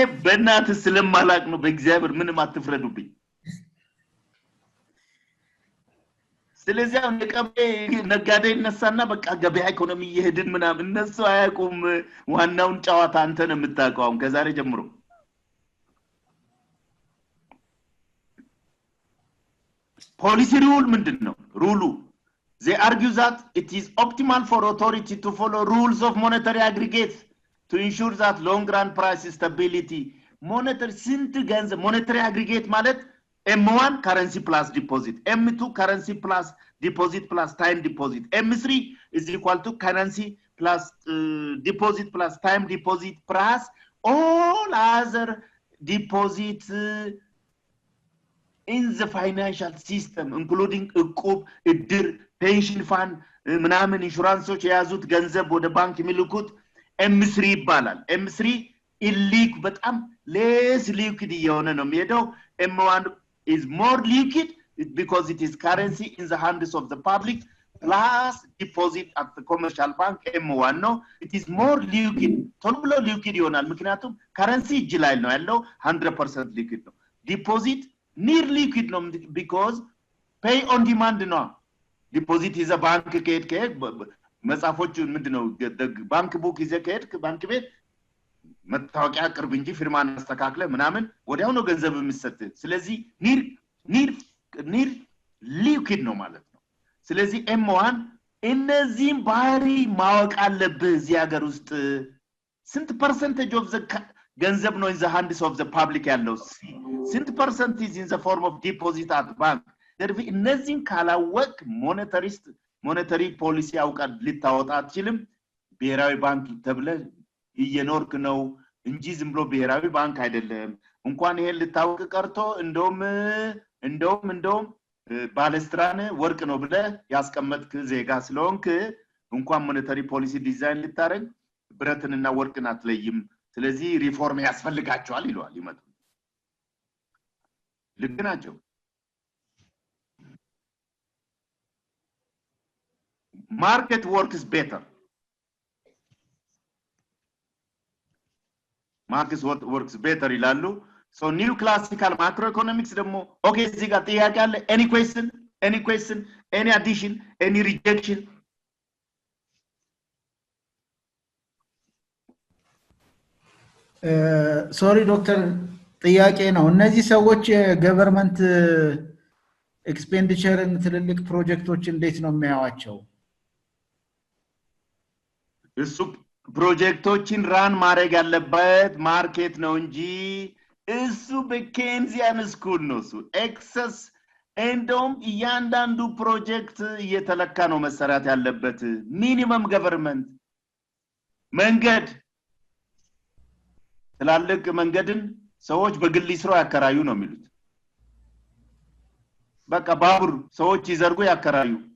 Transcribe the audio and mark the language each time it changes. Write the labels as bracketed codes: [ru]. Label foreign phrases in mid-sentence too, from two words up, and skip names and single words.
[am] በእናት ስለማላቅ ነው በእግዚአብሔር ምንም አትፍረዱብኝ ስለዚህ ነጋዴ ይነሳና በቃ ገበያ ኢኮኖሚ ይሄድን ምናምን እነሱ አያቁም ዋናውን ጨዋታ አንተ ነው የምታውቀው ከዛሬ ጀምሮ [en] policy rule [am] ምንድነው ሩሉ [en] they argue that it is optimal for authority to follow rules of monetary aggregates to ensure that long run price stability monetary aggregate ማለት M1 currency plus deposit M2 currency plus deposit plus time deposit M3 is equal to currency plus deposit plus time deposit plus all other deposits in the financial system including [am] እቁብ እድር [en] pension fund [am] ምናምን ኢንሹራንሶች የያዙት ገንዘብ ወደ ባንክ የሚልኩት M3 ይባላል [en] M3 illiquid በጣም less liquid [am] የሆነ ነው የሚሄደው [en] M1 is more liquid because it is currency in the hands of the public plus deposit at the commercial bank M1 no it is more liquid [am] ቶሎ liquid ይሆናል ምክንያቱም currency እጅ ላይ ነው ያለው [en] 100% liquid [am] ነው [en] deposit near liquid [am] ነው [en] because pay on demand [am] ነው [en] deposit is a bank [am] ከሄድ መጻፎቹ ምንድነው ባንክ ቡክ ይዘህ ከሄድክ ባንክ ቤት መታወቂያ ቅርብ እንጂ ፊርማን አስተካክለ ምናምን ወዲያው ነው ገንዘብ የሚሰጥ ስለዚህ [en] near liquid [am] ነው ማለት ነው ስለዚህ M1 እነዚህን ባህሪ ማወቅ አለብህ እዚህ ሀገር ውስጥ ስንት [en] percentage of the [am] ገንዘብ [en] ነው in the hands of the public [am] ያለው ስንት [en] percent is in the form of deposit at bank derby [am] እነዚህን ካላወቅ [en] monetary policy [am] አውቃል ልታወጣ አትችልም ብሔራዊ ባንክ ተብለ እየኖርክ ነው እንጂ ዝም ብሎ ብሔራዊ ባንክ አይደለም እንኳን ይሄን ልታውቅ ቀርቶ እንደውም ባለስትራን ወርቅ ነው ብለ ያስቀመጥክ ዜጋ ስለሆንክ እንኳን ሞኔታሪ ፖሊሲ ዲዛይን ልታረግ ብረትንና ወርቅን አትለይም ስለዚህ ሪፎርም ያስፈልጋቸዋል ይሏል ይመጡ ልክ ናቸው [en] market works better market works better ይላሉ so new classical macroeconomics ደግሞ okay [am] እዚህ ጋር ጥያቄ አለ [en] any question any addition any rejection [am] ሶሪ ዶክተር ጥያቄ ነው እነዚህ ሰዎች ገቨርንመንት ኤክስፔንዲቸርን ትልልቅ ፕሮጀክቶች እንዴት ነው የሚያዋቸው እሱ ፕሮጀክቶችን ራን ማድረግ ያለበት ማርኬት ነው እንጂ እሱ በኬንዚያን ስኩል ነው እሱ ኤክሰስ እንደውም እያንዳንዱ ፕሮጀክት እየተለካ ነው መሰራት ያለበት ሚኒመም ገቨርንመንት መንገድ ትላልቅ መንገድን ሰዎች በግል ይስሩ ያከራዩ ነው የሚሉት በቃ ባቡር ሰዎች ይዘርጉ ያከራዩ